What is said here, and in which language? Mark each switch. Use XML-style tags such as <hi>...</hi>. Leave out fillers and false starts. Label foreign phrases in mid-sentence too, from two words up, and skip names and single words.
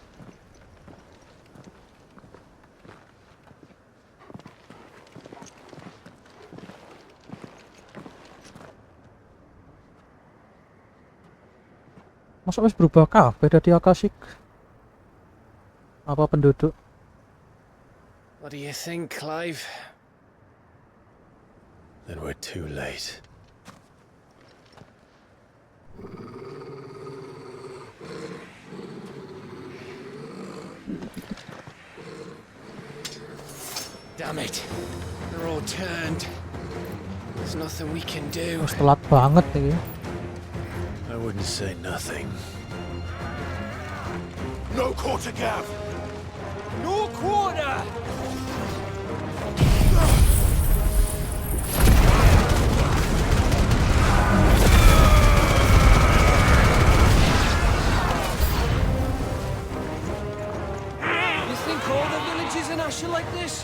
<jv>Masa wis berubah kabeh dadi akasik?</jv> <id>Apa penduduk?</id> <en>What do you think, Clive? Then we're too late. Damn it. They're all turned. There's nothing we can do.</en> <jv>Wis telat banget iki.</jv> <en>I wouldn't say nothing. No quarter, Gav! No quarter! You think all the villages in Ash are like this?</en>